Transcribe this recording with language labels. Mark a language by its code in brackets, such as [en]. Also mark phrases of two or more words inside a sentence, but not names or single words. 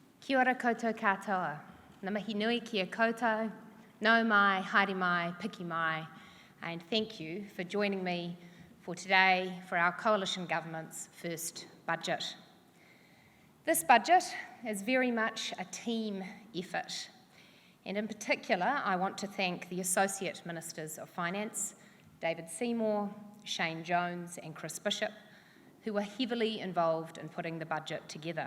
[mi] Kia ora koutou katoa. Ngā mihi nui kia koutou, nau mai, haere mai, piki mai, [en] and thank you for joining me for today for our Coalition Government's first budget. This budget is very much a team effort, and in particular I want to thank the Associate Ministers of Finance, David Seymour, Shane Jones and Chris Bishop, who were heavily involved in putting the budget together.